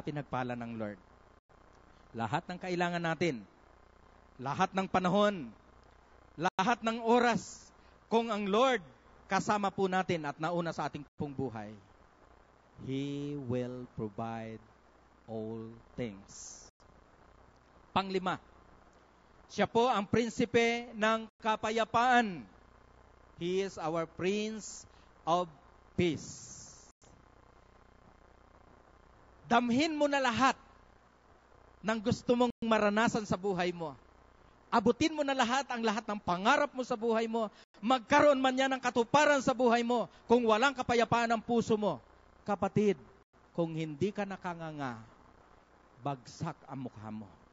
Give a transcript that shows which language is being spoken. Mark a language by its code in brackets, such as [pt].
[tl] Pinagpala ng Lord. Lahat ng kailangan natin, lahat ng panahon, lahat ng oras, kung ang Lord kasama po natin at nauna sa ating pong buhay, [en] He will provide all things. [tl] Panglima, siya po ang prinsipe ng kapayapaan. [en] He is our Prince of Peace. [tl] Damhin mo na lahat ng gusto mong maranasan sa buhay mo. Abutin mo na lahat ng pangarap mo sa buhay mo. Magkaroon man yan ng katuparan sa buhay mo kung walang kapayapaan ang puso mo. Kapatid, kung hindi ka nakanganga, bagsak ang mukha mo.